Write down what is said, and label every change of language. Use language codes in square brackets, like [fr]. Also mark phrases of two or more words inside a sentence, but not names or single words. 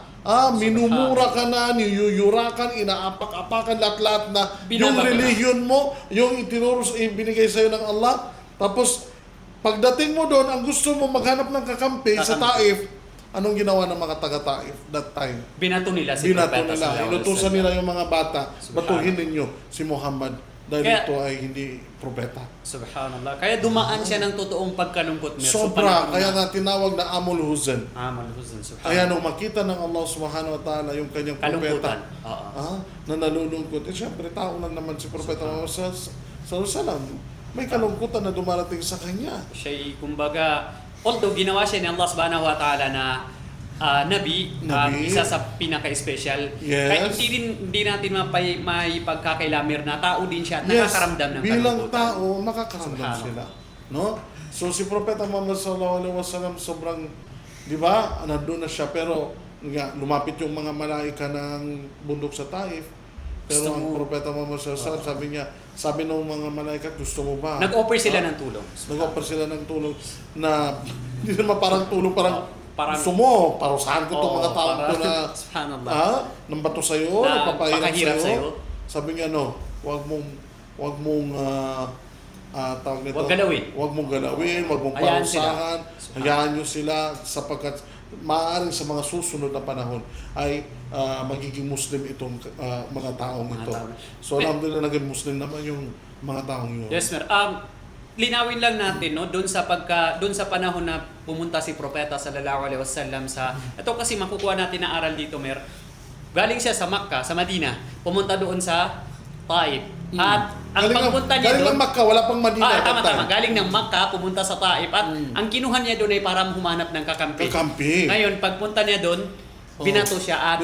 [tl] Minumura ka na, niyuyurakan, inaapak-apakan, lahat-lahat na yung religion mo, yung ibinigay sa'yo ng Allah. Tapos, pagdating mo doon, ang gusto mo maghanap ng kakampi sa Taif, anong ginawa ng mga taga-Taif [en] that time? [tl] Binato nila. Inutusan nila yung mga bata, batuhin ninyo si Muhammad. dahil Kaya- ito ay hindi propeta. Subhanallah. Kaya dumaan siya ng totoong pagkalungkot. Sobra, kaya nga tinawag na [ar] عام الحزن. عام الحزن، سبحان الله. [tl] Kaya nung makita ng Allah [ar] سبحانه وتعالى [tl] yung kanyang Kalungkutan. propeta, Oo. na nalulungkot, syempre tao lang naman si Propeta Muhammad sallallahu may kalungkutan na dumarating sa kanya. Siya kumbaga, although ginawa siya ni Allah [ar] سبحانه وتعالى [tl] na nabi, Nabi. isa sa pinaka-special. Yes. Kahit hindi natin may pagkakailamir na tao din siya at Yes, nakakaramdam ng bilang kalungkutan. tao, makakaramdam Subhanallah. sila. No? So si Propeta Muhammad [ar] صلى الله عليه وسلم [tl] sobrang, di ba, nandun na siya, pero nga, lumapit yung mga malaika ng bundok sa Taif. Pero Gusto ang mo- [ar] Propeta Muhammad صلى الله عليه وسلم, [tl] sabi ng mga malaikat, gusto mo ba? Nag-offer sila ng tulong. Nag-offer sila ng tulong na hindi naman parang tulong, parang Parang- gusto mo, parusahan ko itong Oo, mga tao ko na subhanallah. ng bato sa'yo, Na nagpapahirap pakahirap sa'yo. sa'yo. Sabi niya, wag mong tawag nito. Wag galawin. Wag mong galawin, wag mong Hayaan sila. parusahan. Hayaan nyo sila sapagkat maaaring sa mga susunod na panahon ay magiging Muslim itong mga taong Mga ito. tao. So, alhamdulillah, naging Muslim naman yung mga taong yun. [en] Yes, sir. [tl] Linawin lang natin no doon sa panahon na pumunta si Propeta [ar] صلى الله عليه وسلم [tl] sa ito kasi makukuha natin na aral dito, Mer. Galing siya sa Makkah, sa Madina, pumunta doon sa Taif. At ang pagpunta niya galing doon, ng Makkah, wala pang Madina. tama. Galing ng Makkah, pumunta sa Taif at ang kinuha niya doon ay para humanap ng kakampi. Kakampi. Ngayon, pagpunta niya doon, binato siya at